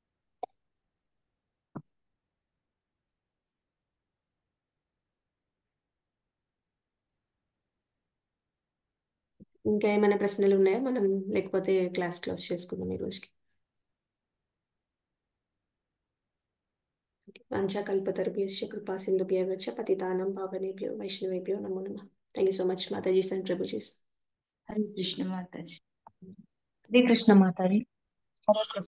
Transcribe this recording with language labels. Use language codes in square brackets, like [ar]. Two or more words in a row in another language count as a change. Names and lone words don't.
[te] ఇంకా ఏమైనా ప్రశ్నలు ఉన్నాయా మనం, లేకపోతే [en] class close [te] చేసుకుందాం ఈ రోజుకి. [sa] వంచాకల్పతరుభ్యశ్చ కృపా సింధుభ్యశ్చ చ పతితానాం పావనేభ్యో వైష్ణవేభ్యో నమో నమః. [en] thank you so much mataji and prabhujis. [te] హరే కృష్ణ మాతాజీ. హరే కృష్ణ మాతాజీ. హరే కృష్ణ.